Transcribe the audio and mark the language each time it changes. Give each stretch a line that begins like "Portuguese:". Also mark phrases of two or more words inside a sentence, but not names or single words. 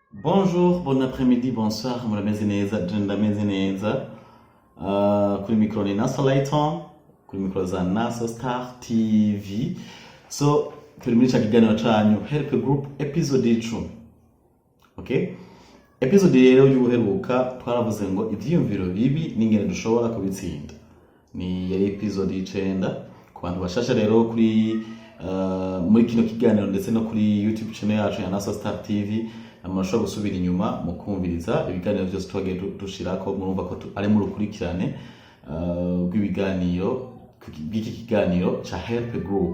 French: Bonjour, bon après-midi, bonsoir,
Rundi: murameze neza, je ndameze neza. Kuri mikro ni Naso Lighton, kuri mikro za Naso Star TV. So, turi muri ca kiganiro canyu Help Group episode 10. Okay? Episode rero y'ubuheruka twaravuze ngo ivyiyumviro bibi n'ingene dushobora kubitsinda. Ni yari episode 9 ku bantu bashasha rero kuri muri kino kiganiro ndetse no kuri YouTube channel yacu ya Naso Star TV. Amashobora gusubira inyuma mu kumviriza ibiganiro byose twagiye dushirako murumva ko ari mu rukurikirane rw'ibiganiro bw'iki kiganiro cha Help Group.